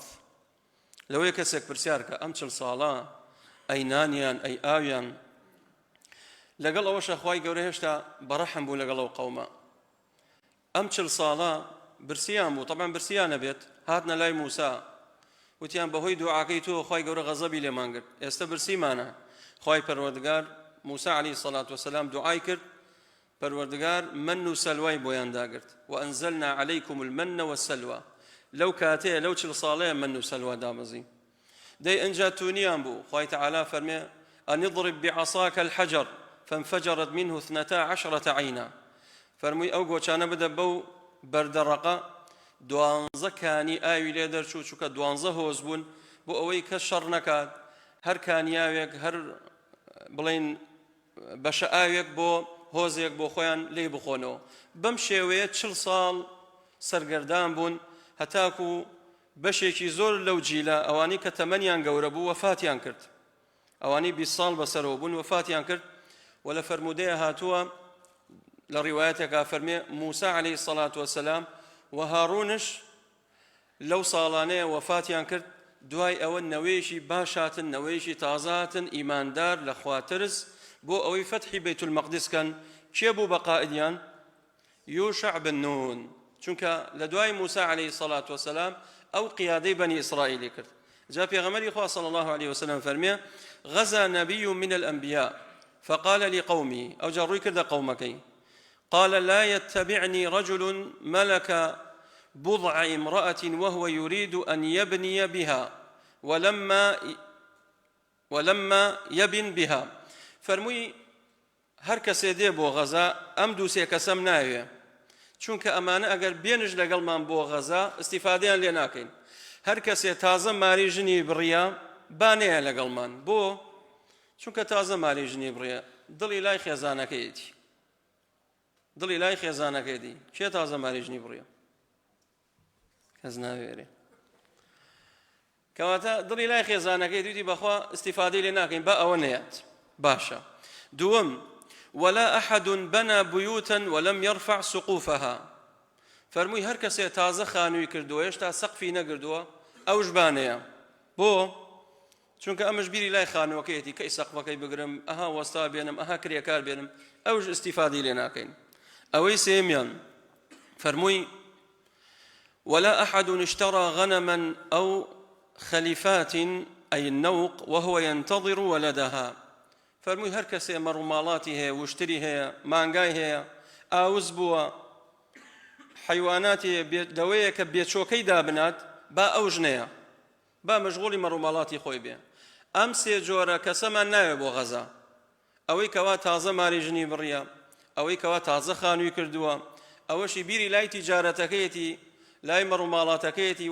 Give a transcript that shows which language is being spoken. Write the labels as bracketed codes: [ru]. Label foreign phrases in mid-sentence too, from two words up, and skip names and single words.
[ckb] لەوەی کەسێک پرسیار کە ئەم 40 ساڵە ئەی نانیان ئەی ئاویان لەگەڵ ئەوەشە خوای گەورە هێشتا بەڕەحم بوو لەگەڵ ئەو قەومە ئەم 40 ساڵە برسیان بوو طبعا برسیان نەبێت هاتنە لای موسا وتیان بەهۆی دوعاکەی تۆ خوای گەورە غەزەبی لێمان کرد ئێستا برسیمانە خوای پەروەردگار موسا [ar] عەلەیهی سەڵات وسەلام [ckb] دوعای کرد پەروەردگار من و سەلوای بۆیان داگرت [ar] وأنزلنا عليكم المن والسلوى [ckb] لەو کاتەیە لەو 40 ساڵەیە من و سەلوا دامەزی دەی ئەنجا تونیان بوو خوای تەعالا فەرمێ [ar] أن اضرب بعصاك الحجر فانفجرت منه 12 عينا [ckb] فەرمووی ئەو گۆچانە بدە بەو بەردەڕەقە 12 کانی ئاوی لێ دەرچوو چووکە 12 هۆز بوون بۆ ئەوەی کەس شەڕ نەکات هەر کانیاوێک هەر بڵێن بەشە ئاوێک بۆ هۆزێک بۆ خۆیان لێ بخۆنەوە بەم شێوەیە 40 ساڵ سەرگەردان بوون هەتاکو بەشێکی زۆر لەو جیلە ئەوانی کە تەمەنیان گەورە بوو وەفاتیان کرد ئەوانی 20 ساڵ بەسەرەوە بوون وەفاتیان کرد و لە فەرمودەیە هاتووە لە ڕیوایەتێکا فەرمێ [ar] موسى عليه الصلاة [ckb] والسلام و هارونش لەو ساڵانەیە وەفاتیان کرد دوای ئەوە نەوەیەکی باشاتن نەوەیەکی تازاتن ئیماندار لە خواترز بۆ ئەوەی فەتحی بەیت المەقدس کەن کێ بوو بە قائدیان یوشع بن نون چونکە لە دوای موسى عليه الصلاة والسلام ئەو قیادەی بەنی ئیسرائیلی کرد جا پێغەمبەری خوا [ar] صلى الله عليه وسلم فەرمێ غزا نبي من الأنبياء فقال لقومه أو جروي كرد قومكي قال لا يتبعني رجل ملك بضع امرأة وهو يريد أن يبني بها ولما [ckb] ولما يبن بها فرمووی هەر کەسێ دێ بۆ غەزا ئەم دووسێ کەسەم ناوێ چونکە ئەمانە ئەگەر بێنش لەگەڵمان بۆ غەزا ئیسیفادەیان لێ ناکەین هەر کەسێ تازە ماری ژنی بڕیە بانەیە لەگەڵمان بۆ چونکە تازە ماری ژنی بڕیە دڵی لای خێزانەکەیەتی دڵی لای خێزانەکەیەتی کێ تازە ماری ژنی بڕیە کەس ناوێرێ کەواتە دڵی لای خێزانەکەی دوتی بەخوا ئیسیفادەی لێ ناکەین بە ئەوە نەیەت باشە دووەم [ar] ولا أحد بنى بيوتا ولم يرفع سقوفها [ckb] فرمووی هەر کەسێ تازە خانووی کردووە هێشتا سەقفی نەگردووە ئەوش بانەیە بۆ چونکە ئەمەش بیری لای خانووەکەیەتی کەی سەقفەکەی بگرم ئەها وەستا بێنم ئەها کرێکار بێنم ئەوش ئیسیفادەی لێ ناکەین ئەوەی سێمیان فرمووی [ar] ولا أحد اشترى غنما أو خليفات أي النوق وهو ينتظر ولدها [ckb] فرمووی هەر کەسێ مەڕووماڵاتی هەیە وشتری هەیە مانگای هەیە ئاوز بووە حیواناتی دەوەیە کە بێچۆکەی دابنات با ئەو ژنەیە با مەشغوڵی مەڕووماڵاتی خۆی بێ ئەم سێ جۆرە کەسەمان ناوێ بۆ غەزا ئەوەی کەوا تازە ماری ژنی بڕیە ئەوەی کەوا تازە خانووی کردووە ئەوەشی بیری لای تیجارەتەکەیەتی لای مەڕووماڵاتەکەیەتی